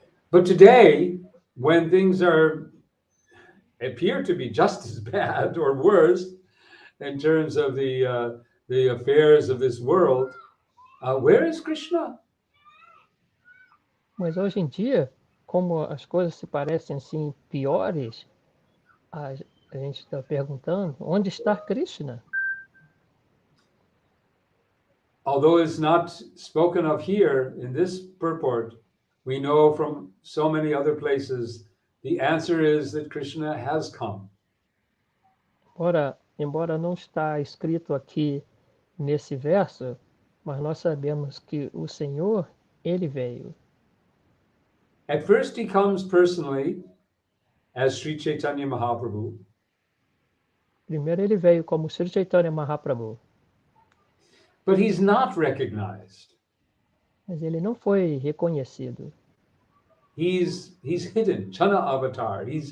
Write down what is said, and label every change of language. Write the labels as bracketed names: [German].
[English] But today, when things appear to be just as bad or worse in terms of the affairs of this world, where is Krishna? [Portuguese] Mas hoje em dia, como as coisas se parecem assim piores, a gente está perguntando, onde está Krishna? [English] Although it's not spoken of here in this purport, we know from so many other places, the answer is that Krishna has come. [Portuguese] Embora não está escrito aqui nesse verso, mas nós sabemos que o Senhor, ele veio. [English] At first he comes personally as Sri Chaitanya Mahaprabhu. [Portuguese] Primeiro ele veio como Sri Chaitanya Mahaprabhu. [English] But he's not recognized. [Portuguese] Mas ele não foi reconhecido. [English] He's hidden, Chana avatar.